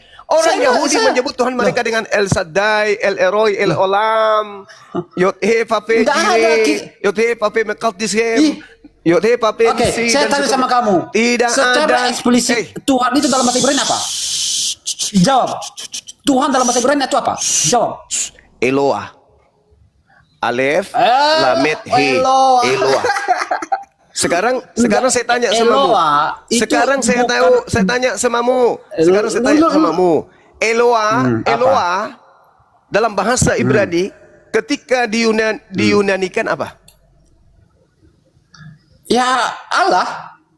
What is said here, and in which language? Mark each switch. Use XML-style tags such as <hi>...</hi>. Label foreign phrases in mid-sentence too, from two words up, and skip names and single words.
<id>Orang Yahudi menyebut Tuhan mereka dengan El Shaddai, El Eroi, El Olam, Yod-He, Vape, Nggak ada Jire, Yod-He, Vape, Mekaldishem, Yod-He, Vape, Oke, Nisi, saya dan tanya sama kamu. Tidak Secara ada. eksplisit Tuhan itu dalam bahasa Ibrani apa? Jawab. Tuhan dalam bahasa Ibrani itu apa? Jawab. Eloah. Alef, Lamet, He. Eloah. Eloah. Sekarang saya tanya samamu. Eloah itu Sekarang saya bukan- tahu, saya tanya samamu. Sekarang saya tanya samamu. Eloah, apa? Eloah dalam bahasa Ibrani ketika diunanikan apa? Ya Allah.</id>